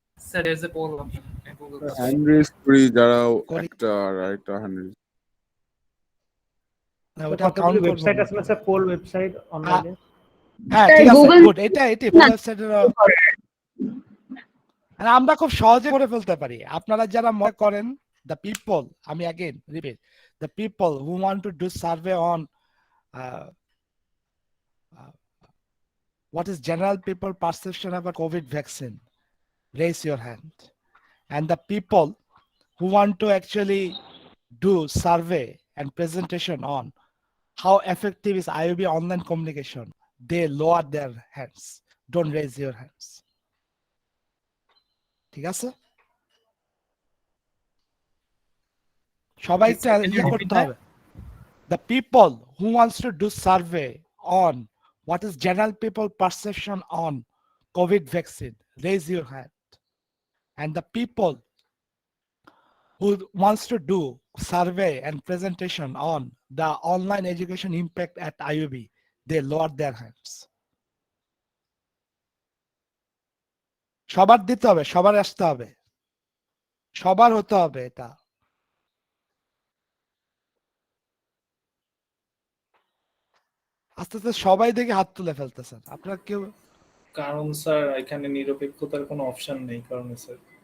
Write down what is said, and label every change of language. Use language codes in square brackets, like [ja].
[en] sir as a poll [bn] hand raise করি যারা করি। একটা আর একটা হ্যান্ড রেজ। না ওটা কাউন্ট করব ওয়েবসাইট আছে না স্যার, পোল ওয়েবসাইট অনলাইনে? হ্যাঁ ঠিক আছে গুড, এটাই পোল ওয়েবসাইটের। আর আমরা খুব সহজে করে ফেলতে পারি। আপনারা যারা মনে করেন [en] the people, [bn] আমি [en] again repeat, the people who want to do survey on what is general people perception about COVID vaccine, raise your hand. And the people who want to actually do survey and presentation on how effective is IOB online communication, they lower their hands, don't raise your hands. [bn] ঠিক আছে, সবাই ইয়ে করতে হবে। [en] The people who wants to do survey on what is general people perception on COVID vaccine, raise your hand. And the people who wants to do survey and presentation on the online education impact at IUB, they lower their hands. [bn] সবার দিতে হবে, সবার আসতে হবে, সবার হতে হবে এটা। আস্তে আস্তে সবাই দেখে হাত তুলে ফেলতেছেন আপনারা কেউ। কারণ স্যার এখানে নিরপেক্ষতার কোনো অপশন নেই কারণে স্যার।